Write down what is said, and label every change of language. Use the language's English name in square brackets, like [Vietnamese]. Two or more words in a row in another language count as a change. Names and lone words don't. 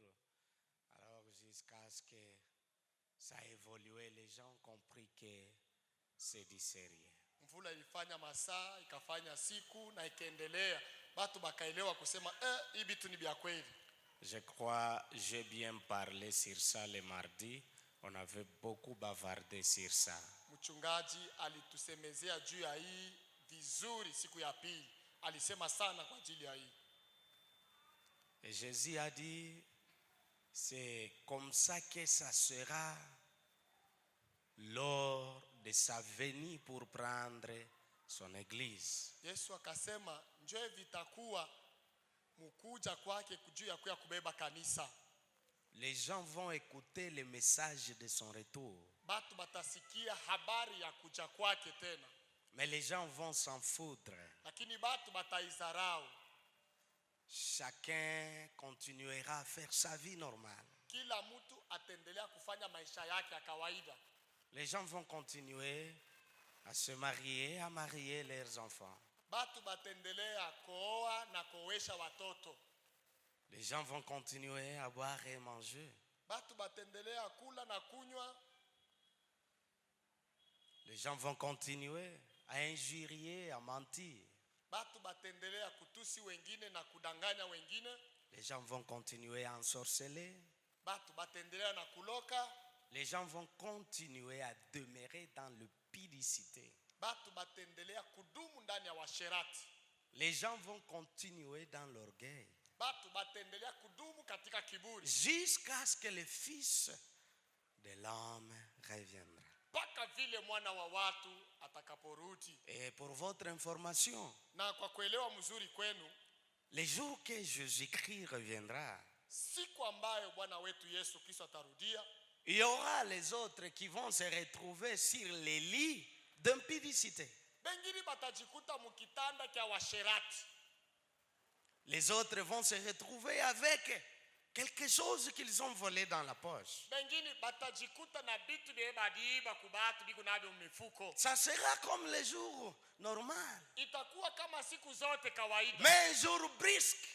[French] Alors jusqu'à ce que ça a évolué, les gens ont compris que c'est du sérieux. Je crois j'ai bien parlé sur ça le mardi. On avait beaucoup bavardé sur ça. [Swahili] Mchungaji alitusemezea juu ya hii vizuri siku ya pili. Alisema sana kwa ajili ya hii. [French] Et Jésus a dit, c'est comme ça que ça sera lors de sa venue pour prendre son église. [Swahili] Yesu akasema njoo vitakuwa mkuja kwake juu ya kubeba kanisa. [French] Les gens vont écouter le message de son retour. [Swahili] Batu batasikia habari ya kuja kwake tena. [French] Mais les gens vont s'en foutre. [Swahili] Lakini batu bataizarau. [French] Chacun continuera à faire sa vie normale. [Swahili] Kila mtu atendelea kufanya maisha yake ya kawaida. [French] Les gens vont continuer à se marier, à marier leurs enfants. [Swahili] Batu batendelea kuoa na kuoesha watoto. [French] Les gens vont continuer à boire et manger. [Swahili] Batu batendelea kula na kunywa. [French] Les gens vont continuer à injurier, à mentir. [Swahili] Batu batendelea kutusi wengine na kudanganya wengine. [French] Les gens vont continuer à ensorceler. [Swahili] Batu batendelea na kuloka. [French] Les gens vont continuer à demeurer dans l'impudicité. [Swahili] Batu batendelea kudumu ndani ya washerati. [French] Les gens vont continuer dans l'orgueil. [Swahili] Batu batendelea kudumu katika kiburi. [French] Jusqu'à ce que le Fils de l'homme reviendra. [Swahili] Paka vile mwana wa watu atakaporudi. [French] Et pour votre information, [Swahili] na kwa kuelewa mzuri kwenu, [French] le jour que Jésus-Christ reviendra, [Swahili] siku ambayo Bwana wetu Yesu Kristo atarudia, [French] il y aura les autres qui vont se retrouver sur les lits d'impudicité. [Swahili] Bengine batajikuta mukitanda kya washerati. [French] Les autres vont se retrouver avec quelque chose qu'ils ont volé dans la poche. Ça sera comme les jours normaux. Mais un jour brisque.